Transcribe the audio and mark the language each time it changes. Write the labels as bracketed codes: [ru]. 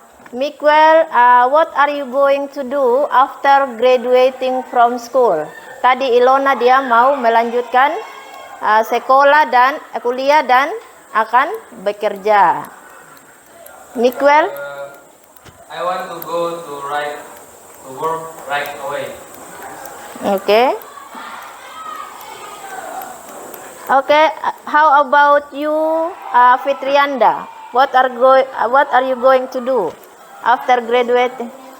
[en] Miguel, what are you going to do after graduating from school? [id] Tadi Ilona dia mau melanjutkan sekolah dan kuliah dan akan bekerja. Miguel? [en] I want to go to work right away. Okay. Okay, how about you, Fitrianda? What are you going to do after graduating?